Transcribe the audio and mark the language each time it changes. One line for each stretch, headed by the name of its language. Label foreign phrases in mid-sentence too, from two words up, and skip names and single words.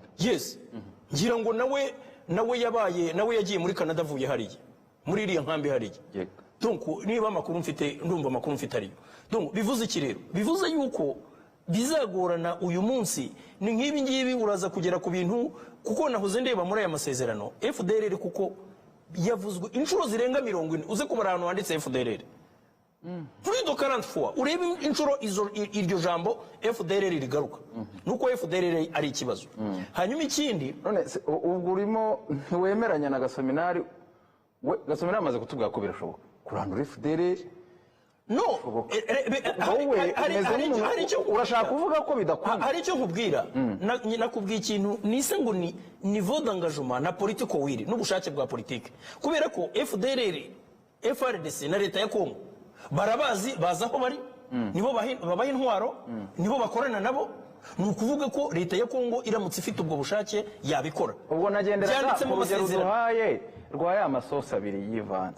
Kinyarwanda: yes ngira ngo nawe yagiye muri Canada avuye hariya muri iriya nkambi hariya donc niba amakuru mfite ndumva amakuru mfite ariyo donc bivuze iki rero bivuze yuko bizagorana uyu munsi ni nk'ibi ngibi uraza kugera ku bintu kuko nahoze ndeba muri aya masezerano FDLR kuko yavuzwe inshuro zirenga 40 uze kubara ahantu handitse FDLR
French: plus de 40 fois
Kinyarwanda: urebe inshuro iryo jambo FDLR rigaruka nuko FDLR ari ikibazo hanyuma ikindi none ubwo urimo ntiwemeranya na Gaseminari Gaseminari amaze kutubwira ko birashoboka kurandura FDLR no urashaka kuvuga ko bidakunda hari icyo nkubwira nakubwiye ikintu nise ngo ni
French: niveau d'engagement
Kinyarwanda: na
English: political will
Kinyarwanda: n'ubushake bwa politike kubera ko FDLR FRDC na leta ya Kongo barabazi baza aho bari nibo babaha intwaro nibo bakorana nabo ni ukuvuga ko leta ya Kongo iramutse ifite ubwo bushake yabikora ubwo nagendera mu masezerano duhaye rwaya amasosi abiri yivanze